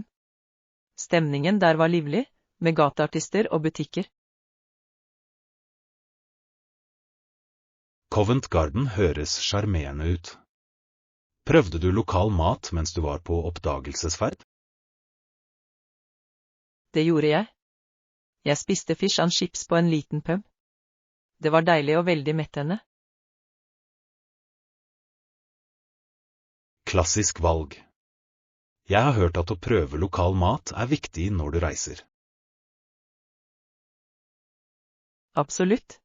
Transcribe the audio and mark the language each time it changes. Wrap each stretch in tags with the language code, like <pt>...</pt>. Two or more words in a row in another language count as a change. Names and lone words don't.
<no>Stemningen der var livlig, med gateartister og butikker. Covent Garden høres sjarmerende ut. Prøvde du lokal mat mens du var på oppdagelsesferd? Det gjorde jeg. Jeg spiste</no> <en>fish and chips</en> <no>på en liten pub. Det var deilig og veldig mettende. Klassisk valg. Jeg har hørt at å prøve lokal mat er viktig når du reiser. Absolutt.</no>